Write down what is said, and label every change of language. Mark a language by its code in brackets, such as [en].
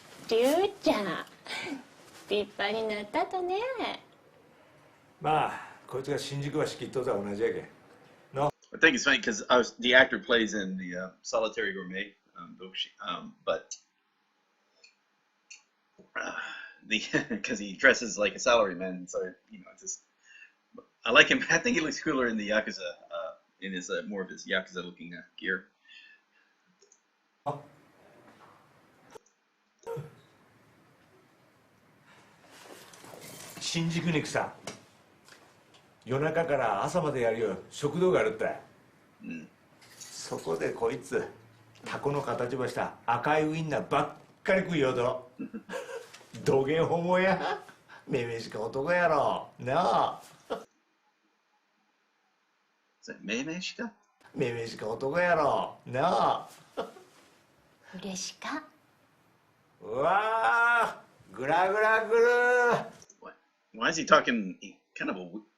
[ja] りゅうちゃん、立派になったとね。まあこいつが新宿橋切っとったら同じやけん。 [en] I think it's funny because the actor plays in the Solitary Gourmet, but because he dresses like a salaryman, so just I like him. I think he looks cooler in the yakuza, in his more of his yakuza-looking gear. [ja] 新宿にさ、夜中から朝までやるよ食堂があるって、そこでこいつタコの形ばした赤いウインナーばっかり食いようと。どげんホモや、めめしか男やろなあ。めめしかめめしか男やろなあ。嬉しか。うわー、グラグラグルー。 [en] Why is he talking kind of a?